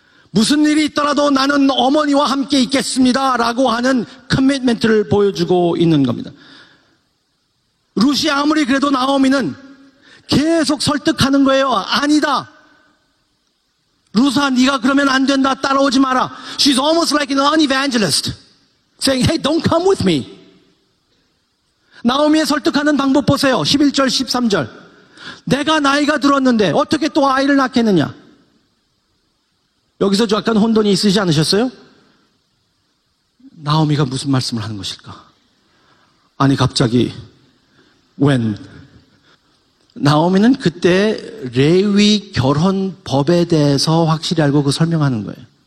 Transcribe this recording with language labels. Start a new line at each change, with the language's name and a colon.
Korean: 무슨 일이 있더라도 나는 어머니와 함께 있겠습니다 라고 하는 커밋먼트를 보여주고 있는 겁니다. 룻이 아무리 그래도 나오미는 계속 설득하는 거예요. 아니다, 룻아 네가 그러면 안 된다, 따라오지 마라.
English: She's almost like an evangelist saying, hey, don't come with me.
Korean: 나오미의 설득하는 방법 보세요. 11절, 13절 내가 나이가 들었는데 어떻게 또 아이를 낳겠느냐. 여기서 약간 혼돈이 있으시지 않으셨어요? 나오미가 무슨 말씀을 하는 것일까? 아니 갑자기 웬? 나오미는 그때 레위 결혼법에 대해서 확실히 알고 그 설명하는 거예요.